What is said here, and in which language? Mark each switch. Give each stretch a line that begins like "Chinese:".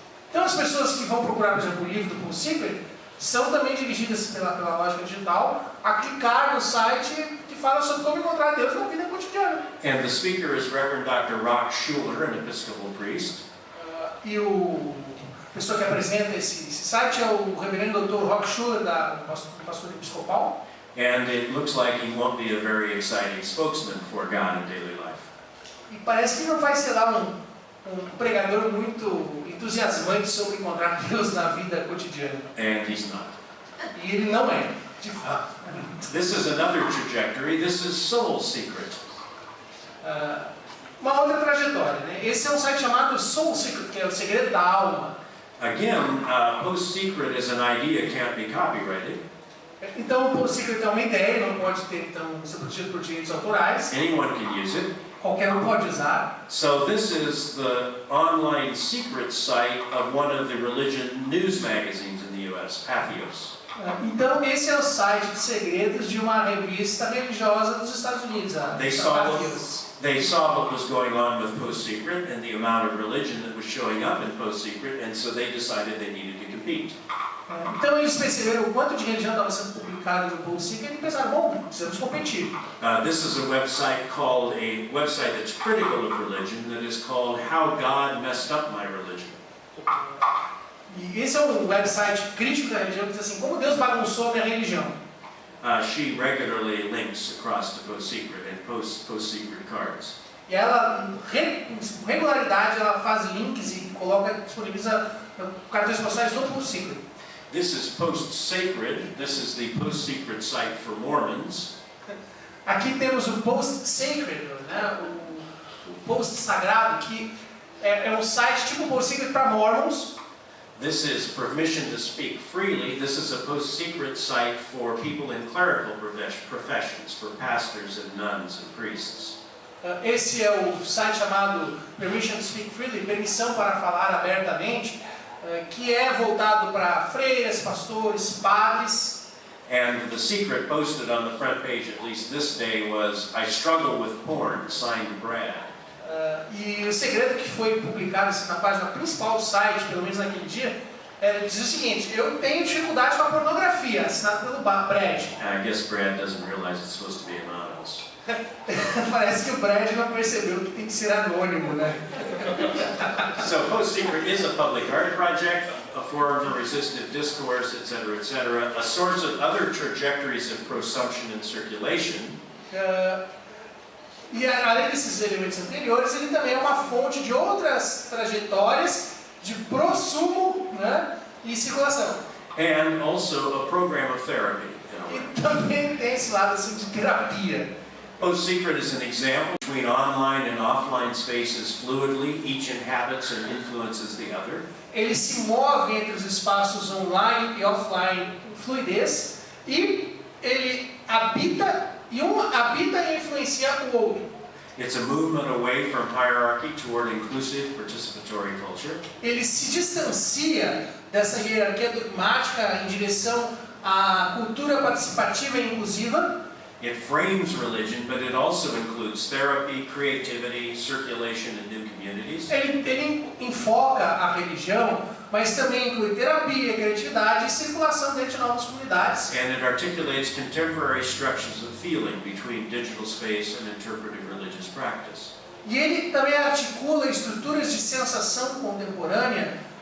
Portuguese: Então as pessoas que vão procurar, por exemplo, o livro do Post-Secret são também dirigidas pela lógica digital a clicar no site que fala sobre como encontrar Deus na vida cotidiana.
English: And the speaker is Reverend Dr. Rock Schuler, an Episcopal priest.
Portuguese: E a pessoa que apresenta esse site é o reverendo Dr. Rock Schuler, pastor episcopal.
English: And it looks like he won't be a very exciting spokesman for God in daily life.
Portuguese: E parece que não vai ser lá um pregador muito entusiasmante sobre encontrar Deus na vida cotidiana.
English: And he's not.
Portuguese: E ele não é, de fato.
English: This is another trajectory. This is Soul Secret.
Portuguese: Uma outra trajetória, né? Esse é um site chamado Soul Secret, que é o segredo da alma.
English: Again, Post-Secret as an idea can't be copyrighted.
Portuguese: Então, o Post-Secret é uma ideia, não pode ser protegido por direitos autorais.
English: Anyone can use it.
Portuguese: Qualquer um pode usar.
English: So this is the online secret site of one of the religion news magazines in the U.S., Pathos.
Portuguese: Então, esse é o site de segredos de uma revista religiosa dos Estados Unidos, a Pathos.
English: They saw what was going on with Post-Secret and the amount of religion that was showing up in Post-Secret, and so they decided they needed to compete.
Portuguese: Então eles perceberam o quanto de religião estava sendo publicada no Post-Secret e pensaram, bom, precisamos competir.
English: This is a website that's critical of religion, that is called How God Messed Up My Religion.
Portuguese: E esse é um website crítico da religião que diz assim, como Deus bagunçou a minha religião.
English: She regularly links across to Post-Secret and Post-Secret cards.
Portuguese: E ela, com regularidade, ela faz links e disponibiliza cartões postais do Post-Secret.
English: This is Post-Sacred. This is the Post-Secret site for Mormons.
Portuguese: Aqui temos o Post-Sacred, né? o Post Sagrado, que é um site tipo Post-Secret para Mormons.
English: This is Permission to Speak Freely. This is a Post-Secret site for people in clerical professions, for pastors and nuns and priests.
Portuguese: Esse é o site chamado Permission to Speak Freely, permissão para falar abertamente, que é voltado para freiras, pastores, padres.
English: And the secret posted on the front page, at least this day, was I struggle with porn, signed Brad.
Portuguese: E o segredo que foi publicado assim, na página principal do site, pelo menos naquele dia, diz o seguinte: eu tenho dificuldade com a pornografia, assinado pelo Brad.
English: I guess Brad doesn't realize it's supposed to be anonymous.
Portuguese: Parece que o Brad não percebeu que tem que ser anônimo, né?
English: So Post-Secret is a public art project, a forum for resistive discourse, etc., etc., a source of other trajectories of prosumption and circulation.
Portuguese: E além desses elementos anteriores, ele também é uma fonte de outras trajetórias de prosumo, né, e circulação.
English: And also a program of therapy.
Portuguese: E também tem esse lado assim de terapia.
English: Post Secret is an example between online and offline spaces fluidly, each inhabits and influences the other.
Portuguese: Ele se move entre os espaços online e offline com fluidez, e ele habita, e um habita e influencia o outro.
English: It's a movement away from hierarchy toward inclusive participatory culture.
Portuguese: Ele se distancia dessa hierarquia dogmática em direção à cultura participativa e inclusiva.
English: It frames religion, but it also includes therapy, creativity, circulation, and new communities.
Portuguese: Ele enfoca a religião, mas também inclui terapia, criatividade e circulação dentro de novas comunidades.
English: And it articulates contemporary structures of feeling between digital space and interpretive religious practice.
Portuguese: E ele também articula estruturas de sensação contemporânea.